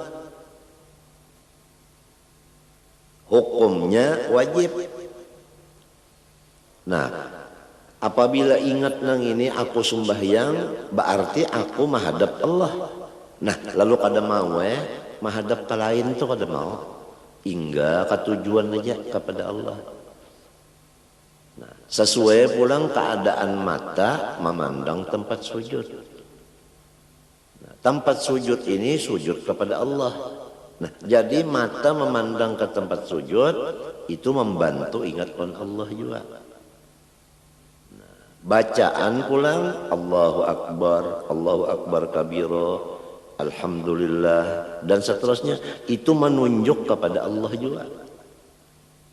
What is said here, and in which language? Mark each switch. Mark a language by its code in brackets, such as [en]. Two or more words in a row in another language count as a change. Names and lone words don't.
[id] Hukumnya wajib. Nah, apabila ingat nang ini aku sembahyang, berarti aku menghadap Allah. [bjn] Nah, lalu kada mau menghadap ke lain itu kada mau. [id] Hingga ke tujuan aja kepada Allah. Nah, sesuai pulang keadaan mata memandang tempat sujud. Nah, tempat sujud ini sujud kepada Allah. Nah, jadi mata memandang ke tempat sujud itu membantu ingat Allah juga. Bacaan pulang [ar] Allahu Akbar kabiro, [id] Alhamdulillah dan seterusnya, itu menunjuk kepada Allah juga.